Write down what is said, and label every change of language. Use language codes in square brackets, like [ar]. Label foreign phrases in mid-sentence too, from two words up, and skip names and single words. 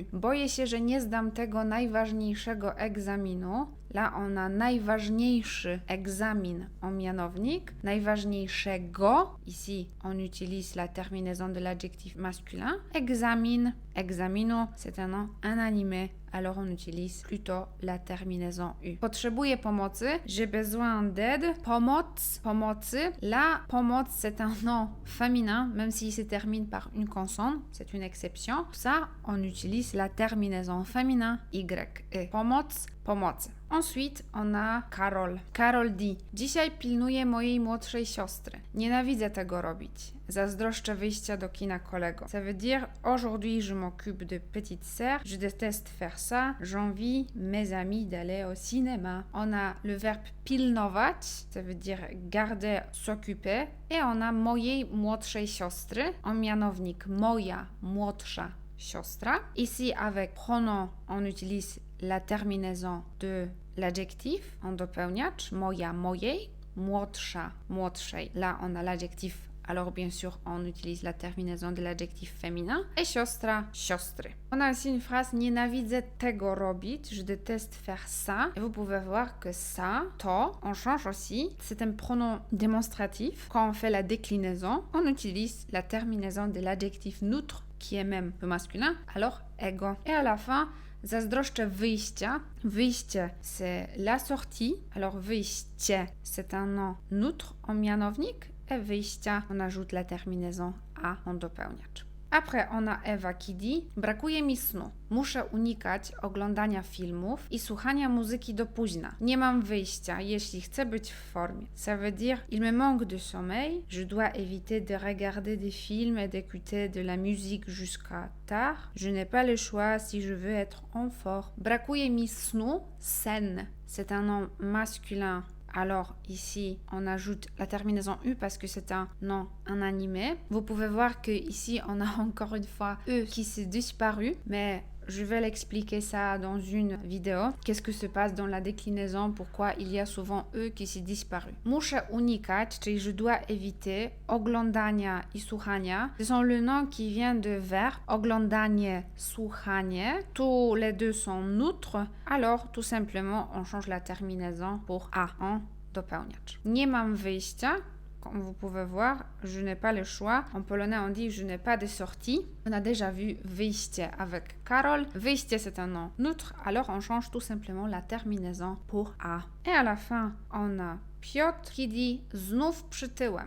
[pl] Boję się, że nie zdam tego najważniejszego egzaminu. [fr] Là, on a [pl] najważniejszy egzamin [fr] en mianownik. Najważniejszego. Ici, on utilise la terminaison de l'adjectif masculin. Examen, examinu, c'est un nom inanimé. Alors, on utilise plutôt la terminaison U. [pl] Potrzebuję pomocy. [fr] J'ai besoin d'aide. [pl] Pomoc, pomocy. [fr] La pomoc, c'est un nom féminin, même s'il se termine par une consonne. C'est une exception. Ça, on utilise la terminaison féminin Y. E. [pl] Pomoc, pomocy. [fr] Ensuite, on a Karol. [pl] Karol dit: dzisiaj pilnuję mojej młodszej siostry. Nienawidzę tego robić. Zazdroszczę wyjścia do kina kolego. [fr] Ça veut dire aujourd'hui je m'occupe de petite sœur. Je déteste faire ça. J'envie mes amis d'aller au cinéma. On a le verbe pilnować. Ça veut dire garder, s'occuper. Et on a [pl] mojej młodszej siostry. En mianownik moja młodsza siostra. [fr] Ici avec pronom on utilise la terminaison de l'adjectif en dopełniacz, [pl] moja, mojej, młodsza, młodszej. [fr] Là, on a l'adjectif, alors bien sûr, on utilise la terminaison de l'adjectif féminin. [pl] Et siostra, siostry. [fr] On a aussi une phrase: [pl] nienawidzę tego robić, [fr] je déteste faire ça. Et vous pouvez voir que ça, to, on change aussi. C'est un pronom démonstratif. Quand on fait la déclinaison, on utilise la terminaison de l'adjectif neutre, qui est même le masculin, alors ego. Et à la fin, [pl] zazdroszczę wyjścia. Wyjście, [fr] c'est la sortie. Alors wyjście, c'est un nom neutre en mianownik. Et wyjścia, on ajoute la terminaison a en dopełniacz. Après, on a Ewa qui dit: [pl] brakuje mi snu. Muszę unikać oglądania filmów i słuchania muzyki do późna. Nie mam wyjścia, jeśli chcę być w formie. [fr] Ça veut dire il me manque de sommeil. Je dois éviter de regarder des films et d'écouter de la musique jusqu'à tard. Je n'ai pas le choix si je veux être en forme. [pl] Brakuje mi snu. [fr] Sen, c'est un nom masculin. Alors ici, on ajoute la terminaison U parce que c'est un nom inanimé. Vous pouvez voir que ici, on a encore une fois E qui s'est disparu, mais je vais l'expliquer ça dans une vidéo. Qu'est-ce que se passe dans la déclinaison, pourquoi il y a souvent E qui s'est disparu. [pl] Muszę unikać, czyli [fr] je dois éviter, [pl] oglądania i słuchania. [fr] Ce sont le nom qui vient de verbe [pl] oglądanie, słuchanie. [fr] Tous les deux sont neutres. Alors, tout simplement, on change la terminaison pour A en dopełniacz. [pl] Nie mam wyjścia. [fr] Comme vous pouvez voir, je n'ai pas le choix. En polonais, on dit je n'ai pas de sortie. On a déjà vu wyjście avec Karol. Wyjście, c'est un nom neutre, alors on change tout simplement la terminaison pour A. Et à la fin, on a Piotr qui dit [pl] znów przytyłem.